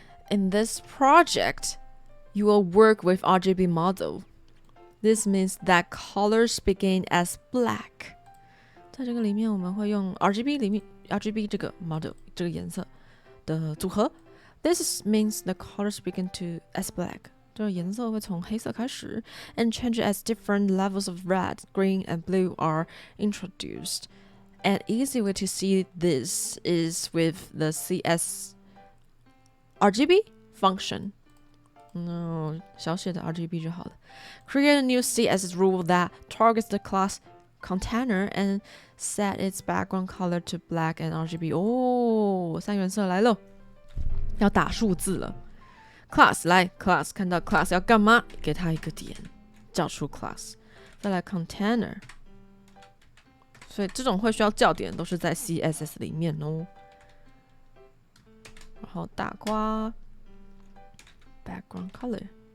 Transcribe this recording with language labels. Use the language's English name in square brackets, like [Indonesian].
[English] In this project, you will work with RGB model. This means that colors begin as black. [Chinese] 在这个里面我们会用 RGB 这个 model 这个颜色的组合。 [English] This means the colors begin to as black， [Chinese] 这个颜色会从黑色开始 [English] and change as different levels of red, green, and blue are introduced. An easy way to see this is with the RGB function. [Chinese] 小写的 RGB 就好了。 [English] Create a new CSS rule that targets the class container and set its background color to black and RGB. [Chinese] 三原色来了。要打数字了。 class 来 class 看到 class 要干嘛？给它一个点，叫出 class。再来 container， 所以这种会需要叫点都是在 CSS 里面哦。然后大括 background color。